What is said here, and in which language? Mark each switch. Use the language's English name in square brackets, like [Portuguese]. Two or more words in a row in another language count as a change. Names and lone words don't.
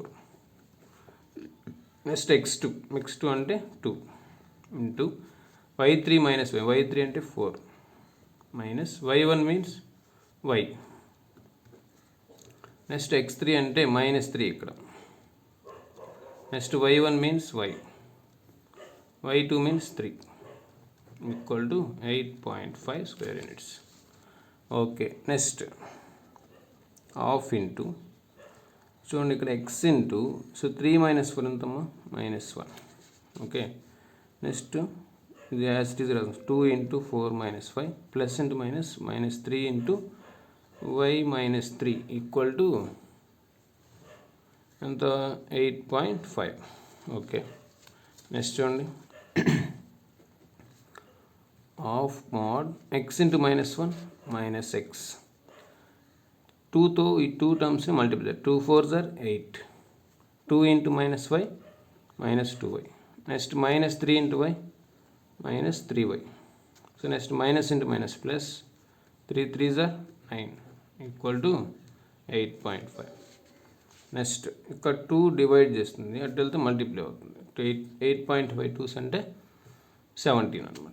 [English] next x2 అంటే 2 into y3 - y3 అంటే 4 minus y1 means y. [Telugu] నెక్స్ట్ x3 అంటే -3 ఇక్కడ. [English] next y1 means y, y2 means 3 = 8.5 square units. okay, next half into [Telugu] చూడండి ఇక్కడ [English] x into. [Telugu] సో 3 - 4 ఎంతమ్మా? -1. [English] okay, next ఇది as it is రాస్తాం 2 into 4 minus 5 plus into minus minus 3 into y minus 3 equal to ఎంత 8.5. okay, next చూడండి half mod x into -1 minus x 2తో ఈ 2 terms multiply 2 4s are 8 2 into -y minus 2y నెక్స్ట్ minus 3 into y minus 3y. so next minus into minus plus 3 3s are 9 equal to 8.5. [Telugu] నెక్స్ట్ ఇక్కడ 2 డివైడ్ చేస్తుంది, అటు వెళ్తే మల్టిప్లై అవుతుంది. 8.5 2s అంటే 17 అనమాట.